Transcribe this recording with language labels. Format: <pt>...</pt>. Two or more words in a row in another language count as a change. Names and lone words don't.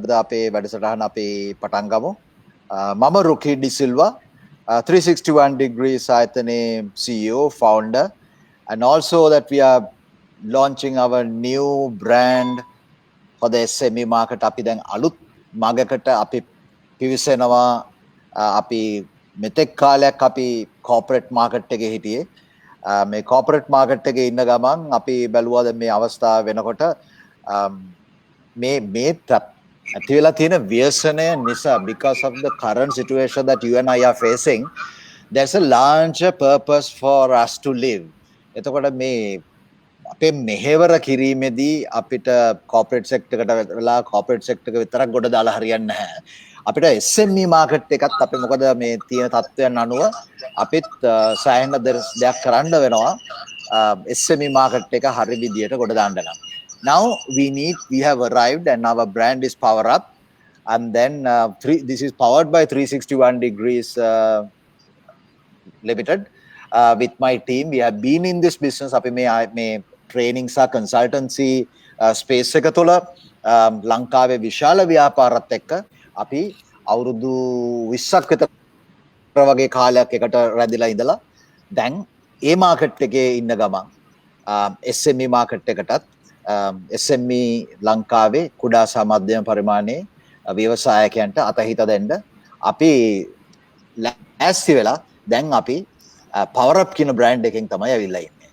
<si>අද අපේ වැඩසටහන අපි පටන් ගමු. මම රුකි ඩිසිල්වා</si> <en>361 degrees ආයතනයේ CEO founder and also that we are launching our new brand for the SME market.</en> <si>අපි දැන් අලුත් මාර්ගයකට අපි පිවිසෙනවා. අපි මෙතෙක් කාලයක් අපි</si> <en>corporate market</en> <si>එකේ හිටියේ. මේ</si> <en>corporate market</en> <si>එකේ ඉන්න ගමන් අපි බැලුවා දැන් මේ අවස්ථාව වෙනකොට මේ ඇති වෙලා තියෙන ව්‍යසනය නිසා,</si> <en>because of the current situation that you and I are facing, there's a larger purpose for us to live.</en> <si>එතකොට මේ අපේ මෙහෙවර කිරීමේදී අපිට</si> <en>corporate sector</en> <si>එකට වෙලා</si> <en>corporate sector</en> <si>එක විතරක් ගොඩ දාලා හරියන්නේ නැහැ. අපිට</si> <en>SME market</en> <si>එකත් අපි මොකද මේ තියෙන තත්ත්වයන් අනුව අපිත් සෑහෙන දෙයක් කරන්න වෙනවා</si> <en>SME market</en> <si>එක හරි විදියට ගොඩ දාන්න නම්.</si> <en>Now we have arrived and our brand is Power Up, and then this is powered by 361 degrees limited with my team. We have been in this business.</en> <si>අපි මේ training සහ</si> <en>consultancy space</en> <si>එක තුළ ලංකාවේ විශාල ව්‍යාපාරات එක්ක අපි අවුරුදු 20ක් විතර වගේ කාලයක් එකට රැඳිලා ඉඳලා දැන් ඒ මාකට් එකේ ඉන්න ගමන්</si> <en>SME market</en> <si>එකටත් SME ලංකාවේ කුඩා සහ මධ්‍යම පරිමාණයේ ව්‍යවසායකයන්ට අතහිත දෙන්න අපි ලෑස්ති වෙලා දැන් අපි Power Up කියන බ්‍රෑන්ඩ් එකෙන් තමයි ඇවිල්ලා ඉන්නේ.</si>